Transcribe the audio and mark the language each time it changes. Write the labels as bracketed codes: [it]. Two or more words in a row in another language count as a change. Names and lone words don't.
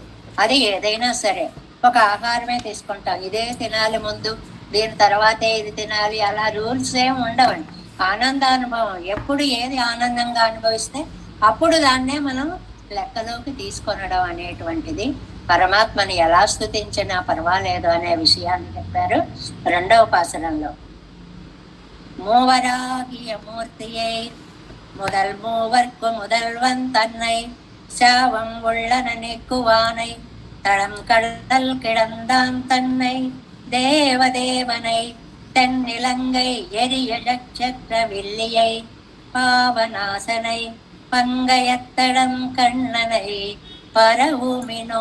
[te] అది ఏదైనా సరే, ఒక ఆహారమే తీసుకుంటాం, ఇదే తినాలి ముందు, దీని తర్వాతే ఇది తినాలి, అలా రూల్స్ ఏమి ఉండవండి. ఆనందానుభవం ఎప్పుడు ఏది ఆనందంగా అనుభవిస్తే అప్పుడు దాన్నే మనం లెక్కలోకి తీసుకొనడం అనేటువంటిది. పరమాత్మని ఎలా స్తుతించినా పర్వాలేదు అనే విషయాన్ని చెప్పారు రెండవ పాసరంలో. [ta] மூவராகிய மூர்த்தியை முதல் மூவர்க்கு முதல்வன் தன்னை சாவம் உள்ளன நீக்குவானை தளம் கடல் கிடந்தான் தன்னை தேவதேவனை தென்னிலங்கை எரிய நட்சத்திர வில்லியை பாவநாசனை பங்கயத்தடம் கண்ணனை பரவுமினோ.